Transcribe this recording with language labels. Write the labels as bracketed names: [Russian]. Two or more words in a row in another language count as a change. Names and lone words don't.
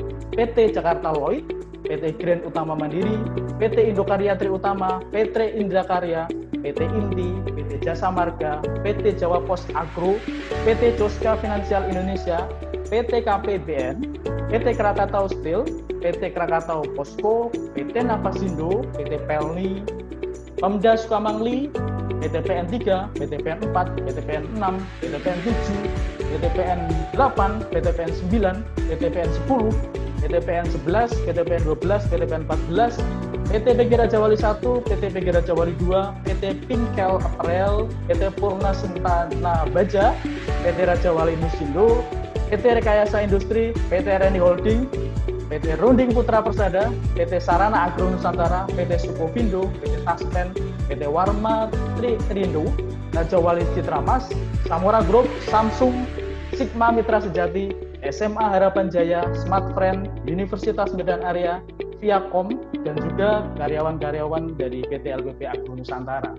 [Indonesian] PT Jakarta Lloyd, PT Grand Utama Mandiri, PT Indokarya Tri Utama, PT Indra Karya, PT Inti, PT Jasa Marga, PT Jawa Pos Agro, PT Joska Finansial Indonesia, PT KPBN, PT Krakatau Steel, PT Krakatau Posko, PT Napasindo, PT Pelni, Pemda Sukamangli, PT PN 3, PT PN 4, PT PN 6, PT PN 7, PT PN 8, PT PN 9, PT PN 10, PT PN 11, PT PN 12, PT PN 14, PT PG Raja Wali 1, PT PG Raja Wali 2, PT Pinkel Apparel, PT Purna Sentana Baja, PT Raja Wali Musindo, PT Rekayasa Industri, PT RNI Holding, PT Runding Putra Persada, PT Sarana Agro Nusantara, PT Sukovindo, PT Taspen, PT Warma Trindo, Raja Wali Citra Mas, Samora Group, Samsung, Sigma Mitra Sejati, SMA Harapan Jaya, Smartfriend, Universitas Medan Area, Viacom, dan juga karyawan-karyawan dari PT LPP Agro Nusantara.